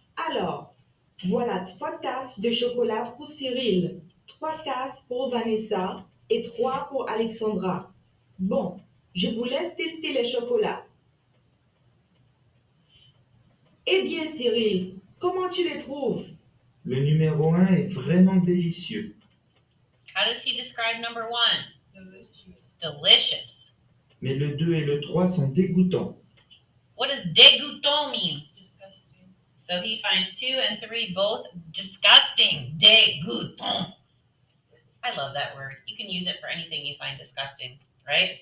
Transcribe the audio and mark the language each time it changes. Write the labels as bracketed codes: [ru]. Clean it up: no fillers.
[fr] Alors, voilà 3 tasses de chocolat pour Cyril, 3 tasses pour Vanessa et 3 pour Alexandra. Bon, je vous laisse tester les chocolats. Eh bien, Cyril, comment tu les trouves? Le numéro 1 est vraiment délicieux. [en] How does he describe number 1? Delicious. [fr] Mais le 2 et le 3 sont dégoûtants. [en] What does [fr] dégoûtant [en] mean? Disgusting. So he finds 2 and 3 both disgusting. Dégoûtant. I love that word. You can use it for anything you find disgusting, right?